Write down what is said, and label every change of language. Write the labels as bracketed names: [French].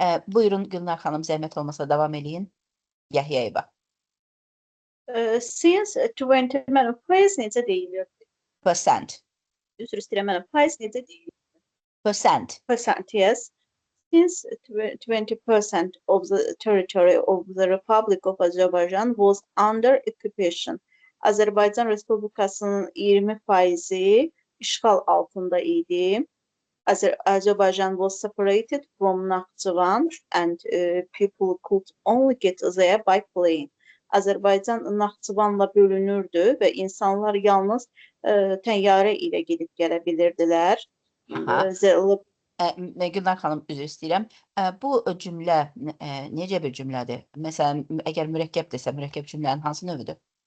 [Azerbaijani] Buyurun Gülnar xanım, zəhmət olmasa davam eləyin. Yahyayeva. Since 20 faiz necə deyilir? [English] Percent. [Azerbaijani] Üzr istəyirəm, faiz necə deyilir? [English] Percent. Percent, yes. Since 20% of the territory of the Republic of Azerbaijan was under occupation. [Azerbaijani] Azərbaycan Respublikasının 20% işğal altında idi. [English] Azerbaijan was separated from Naxçıvan and people could only get there by plane. [Azerbaijani] Azərbaycan Naxçıvanla bölünürdü və insanlar yalnız təyyarə ilə gedib gələ bilirdilər. Gülnar xanım, üzr istəyirəm. Bu cümlə necə bir cümlədir? Məsələn, əgər mürəkkəbdirsə, mürəkkəb cümlənin hansı növüdür?